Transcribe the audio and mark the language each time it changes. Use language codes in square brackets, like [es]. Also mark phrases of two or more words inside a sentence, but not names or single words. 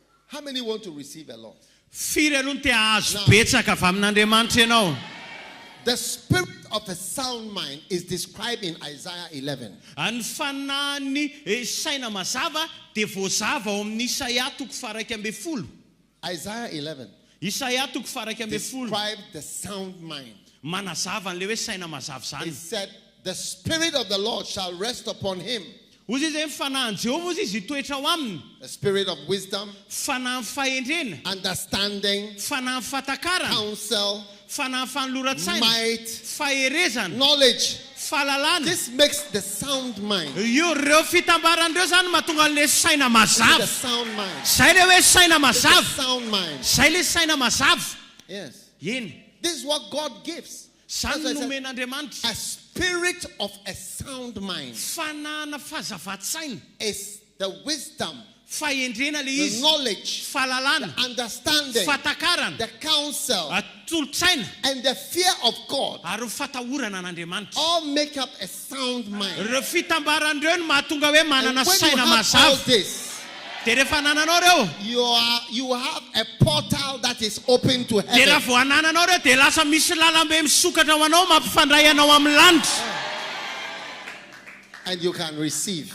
[en] How many want to receive a lot? [mg] Firy aloha ny te hahazo betsaka avy amin'Andriamanitra ianao. [en] The spirit of a sound mind is described in Isaiah 11. [mg] Ny fanahy saina mazava dia voazava ao amin'ny Isaia toko faraika ambin'ny folo. [en] Isaiah 11 [mg] Isaia toko faraika ambin'ny folo [en] described the sound mind. [mg] manazava an'ilay hoe saina mazava [en] It [mg] zany. [en] said, the spirit of the Lord shall rest upon him. [mg] Ozy izy fanahin'i Jehovah ozy izy toetra ao aminy. [en] The spirit of wisdom, [mg] Fanahy fahendrena, [en] understanding, [mg] fanahy fatakarana, [en] counsel, [mg] fanahy fanoloran-tsaina, [en] might, [mg] faherezana, [en] knowledge. [mg] fahalalana. [en] This makes the sound mind. [mg] Io reo fitambaran'ireo zany mahatonga an'ilay saina [en] The [mg] mazava. [en] sound mind. [mg] Zay le hoe saina [en] The [mg] mazava. [en] sound mind. [mg] Zay le saina mazava. [en] Yes. [mg] Eny. [en] This is what God gives. [mg] Zany [en] That's why I [mg] nomen'Andriamanitra. [en] A spirit of a sound mind [mg] Fanahana fahazava-tsaina, [en] is the wisdom, [mg] fahendrena le [en] the [mg] izy, [en] knowledge, [mg] fahalalana, [en] understanding, [mg] fatakarana, [en] the counsel, [mg] tolo-tsaina [en] and the fear of God. [mg] ary fatahorana an'Andriamanitra. [en] All make up a sound mind. [mg] Reo fitambaran'ireo no mahatonga hoe [en] And when [mg] manana [en] you [mg] saina [en] have all [mg] mazava. [en] this, [mg] Dia rehefa anananao reo, [en] you have a portal that is open to [mg] dia raha [en] heaven. [mg] vao anananao reo dia lasa misy lalambe misokatra ho anao mampifandray anao amin'ny lanitra. [en] And you can receive